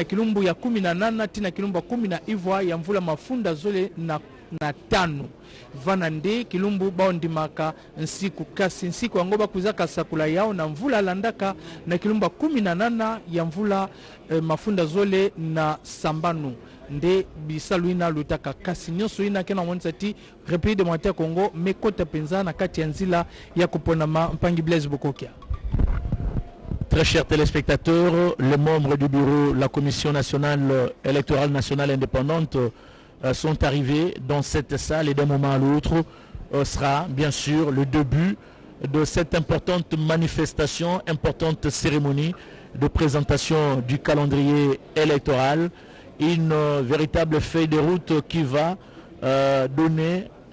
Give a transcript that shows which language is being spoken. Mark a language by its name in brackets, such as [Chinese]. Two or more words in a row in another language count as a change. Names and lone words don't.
[Kituba (Democratic Republic of Congo)] kilumbu ya 18 tina kilumba 10 ivwa ya mvula mafunda zole na tano vana nde kilumbu baondimaka nsiku kasi nsiku yango bakuzaka sakula yao na mvula landaka na kilumba 18 ya mvula mafunda zole na sambanu nde bisalu ina lutaka kasi nyonso ina kena monisa ti République démocratique Congo mekota penza na kati ya nzila ya kuponama Mpangi Blaise Bokokia. [French] Très chers téléspectateurs, les membres du bureau, la Commission nationale électorale nationale indépendante sont arrivés dans cette salle et d'un moment à l'autre sera bien sûr le début de cette importante manifestation, importante cérémonie de présentation du calendrier électoral, une véritable feuille de route qui va donner